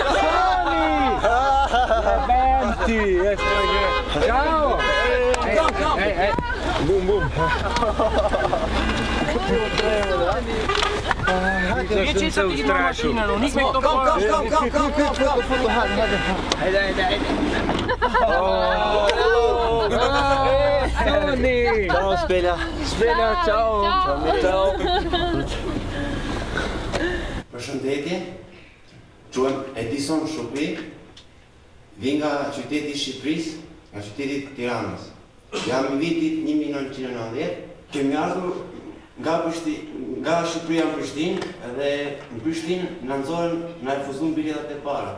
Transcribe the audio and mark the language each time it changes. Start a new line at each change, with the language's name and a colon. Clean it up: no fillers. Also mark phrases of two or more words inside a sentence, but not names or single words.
Slovenian: Benti, jaz to že. Čao! Ej. Bum. Zašto sem se ustrašil? Kom. Ajde. Sony! Ciao, Spelja. Ciao.
Albanian: Përshëndetje, quhem Edison Shopi, vi nga qyteti i Shqipërisë, nga qyteti i Tiranës. Jam i vitit 1990, kemi ardhur nga Shqipëria në Prishtinë dhe në Prishtinë na nxorën, na refuzuan biletat e para.